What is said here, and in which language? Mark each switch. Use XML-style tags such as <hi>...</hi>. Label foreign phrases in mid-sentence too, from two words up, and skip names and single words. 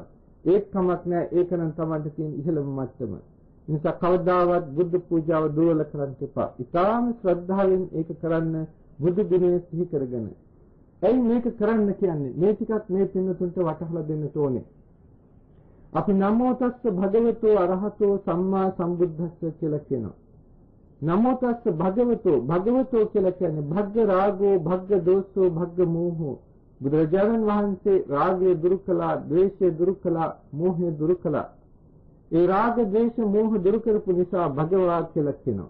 <si>ඒත් කමක් නැහැ. ඒක නම් Tamanට තියෙන ඉහළම මට්ටම. ඒ නිසා කවදාවත් බුද්ධ පූජාව දුර්වල කරන්න එපා. ඊටාම ශ්‍රද්ධාවෙන් ඒක කරන්න බුදු ගුණය සිහි කරගෙන. ඇයි මේක කරන්න කියන්නේ? මේ ටිකත් මේ පින්නතුන්ට වටහලා දෙන්න ඕනේ.</si> <pi>අපි නමෝ තස්ස භගවතෝ අරහතෝ සම්මා සම්බුද්දස්ස</pi> <si>කියලා කියනවා.</si> <pi>නමෝ තස්ස භගවතෝ</pi> <si>කියලා කියන්නේ</si> <pi>භග්ග රාගෝ භග්ග දෝෂෝ භග්ග මෝහෝ.</pi> <si>බුදුරජාණන් වහන්සේ රාගය දුරු කළා, ද්වේෂය දුරු කළා, මෝහය දුරු කළා. ඒ රාග ද්වේෂ මෝහ දුරු කරපු නිසා භගවා කියලා කියනවා.</si>